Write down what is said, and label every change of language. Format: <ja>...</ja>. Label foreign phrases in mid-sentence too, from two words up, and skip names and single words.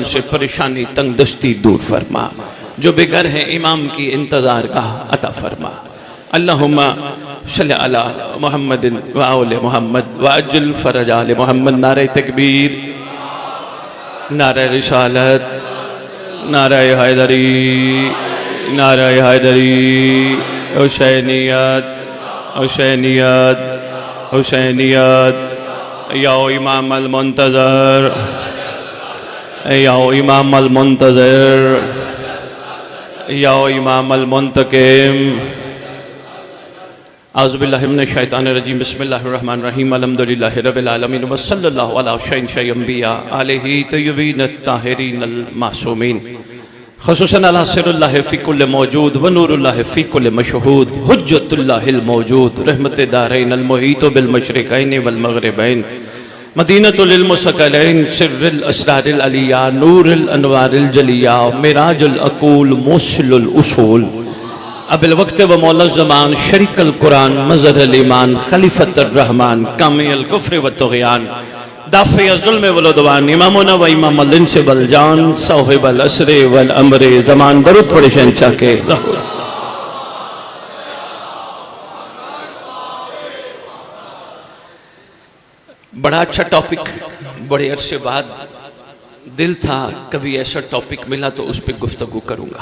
<ur>سے پریشانی تنگدستی دور فرما، جو بےگھر ہے امام کی انتظار کا عطا فرما.</ur> <ar>اللهم صل على محمد وآل محمد وعجل فرج آل محمد.</ar> <ur>نعرے تکبیر، نعرے رسالت، نعرے حیدری، نعرے حیدری, حسینیت، حسینیت، حسینیت.</ur> <ar>يا إمام المنتظر، يا إمام المنتظر، يا إمام المنتقم. أعوذ بالله من الشيطان الرجيم. بسم الله الرحمن الرحيم. الحمد لله رب العالمين وصلى الله على سيد الأنبياء عليه الطيبين الطاهرين المعصومين. خصوصاً على سر الله في كل موجود ونور الله في كل مشهود. حجة الله الموجود رحمة دارين المحيط بالمشرقين والمغربين. مدينة العلم ثقلين سر الأسرار العلية نور الأنوار الجلية معراج العقول مسلل الأصول. أبي الوقت ومولى زمان شريك القرآن مظهر الإيمان خليفة الرحمن كامل كفر وطغيان دافع ظلم والعدوان إمامنا وإمام الإنس والجان صاحب العصر والأمر زمان.</ar> <ur>درود پڑھے شہنشاہ کے. بڑا اچھا ٹاپک، بڑے عرصے بعد دل تھا کبھی ایسا ٹاپک ملا تو اس پر گفتگو کروں گا.</ur>